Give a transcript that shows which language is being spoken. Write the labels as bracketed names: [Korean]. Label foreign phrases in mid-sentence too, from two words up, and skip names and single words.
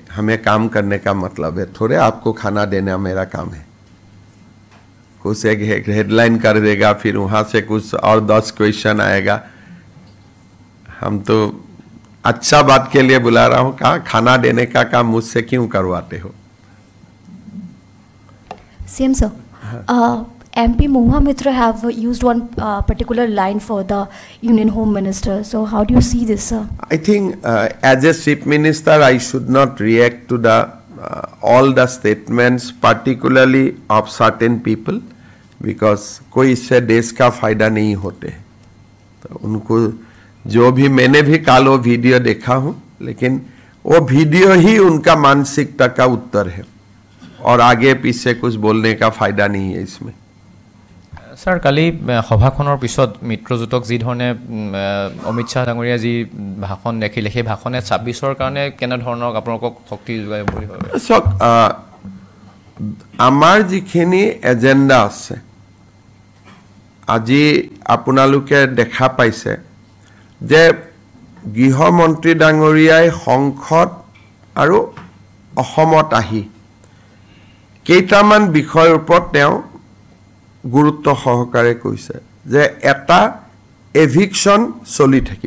[Hindi] हमें काम करने का मतलब है, थोड़े आपको खाना देना मेरा काम है। कुछ एक हेडलाइन कर देगा, फिर वहां से कुछ और 10 क्वेश्चन आएगा। हम तो अच्छा बात के लिए बुला रहा हूं, कहा खाना देने का काम मुझसे क्यों करवाते हो। [English] Same sir. MP Mohua Mitra have used one particular line for the Union Home Minister. So how do you see this, sir? I think as a chief minister, I should not react to the all the statements, particularly of certain people, because [Hindi] कोई इससे देश का फायदा नहीं होते। तो उनको जो भी, मैंने भी कल वो वीडियो देखा हूं, लेकिन वो वीडियो ही उनका मानसिकता का उत्तर है, और आगे पीछे कुछ बोलने का फायदा नहीं है इसमें। [Assamese] ছাৰ, কালি सभाखনৰ পিছত মিত্ৰজোঁটক যি ধৰণে অমিত শ্বাহ ডাঙৰীয়া যি ভাষণ দেখিলে, সেই ভাষণে 26ৰ কাৰণে কেনে ধৰণৰ আপোনালোকক শক্তি যোগায় বুলি ভাবে? চাওক, আমাৰ যিখিনি এজেণ্ডা আছে, আজি আপোনালোকে দেখা পাইছে যে গৃহমন্ত্ৰী ডাঙৰীয়াই সংসদ আৰু অসমত আহি কেইটামান বিষয়ৰ ওপৰত তেওঁ গুৰুত্ব সহকাৰে কৈছে যে এটা এভিকশন চলি থাকিব।